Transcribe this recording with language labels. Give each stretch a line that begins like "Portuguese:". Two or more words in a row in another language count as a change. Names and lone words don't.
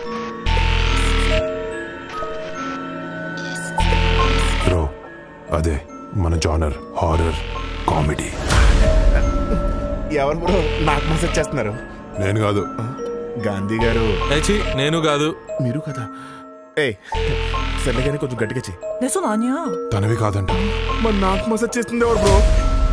Telugu: బ్రో అదే మన జానర్,
English: horror comedy.
Telugu: ఎవరు బ్రో నాకు మెసేజ్ చేస్తున్నారు? నేను కాదు, గాంధీ గారు. నేను కాదు, మీరు కదా. సర్లేగానే కొంచెం గట్టిగా చెయ్యి.
Korean: 내 손 아니야.
Telugu: తనవి కాదంట. మరి నాకు మెసేజ్ చేస్తుంది ఎవరు బ్రో?